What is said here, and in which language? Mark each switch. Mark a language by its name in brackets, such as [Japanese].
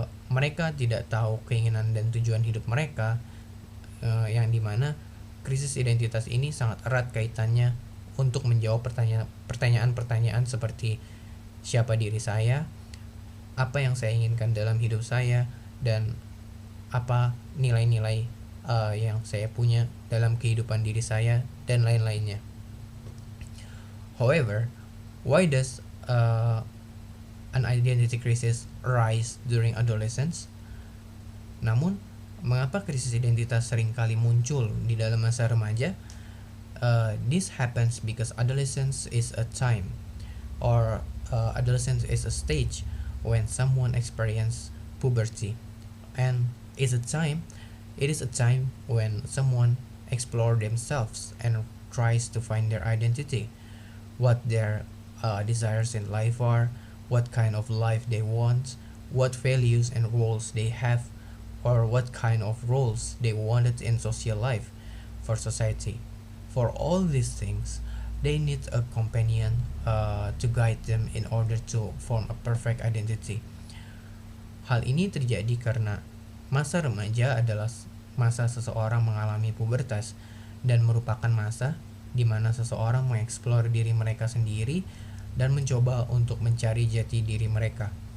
[Indonesian] mereka tidak tahu keinginan dan tujuan hidup mereka, yang dimana krisis identitas ini sangat erat kaitannya untuk menjawab pertanyaan-pertanyaan seperti siapa diri saya, apa yang saya inginkan dalam hidup saya, dan apa nilai-nilai yang saya punya dalam kehidupan diri saya, dan lain-lainnya. [English] However, why does an identity crisis arise during adolescence? [Indonesian] Namun, mengapa krisis identitas seringkali muncul di dalam masa remaja? [English] This happens because adolescence is a time, or adolescence is a stage when someone experiences puberty, and is a time. It is a time when someone explores themselves and tries to find their identity, what their desires in life are, what kind of life they want, what values and roles they have, or what kind of roles they wanted in social life for society. For all these things, they need a companion to guide them in order to form a perfect identity. [Indonesian] Hal ini terjadi karena masa remaja adalah masa seseorang mengalami pubertas dan merupakan masa di mana seseorang mengeksplor diri mereka sendiri dan mencoba untuk mencari jati diri mereka.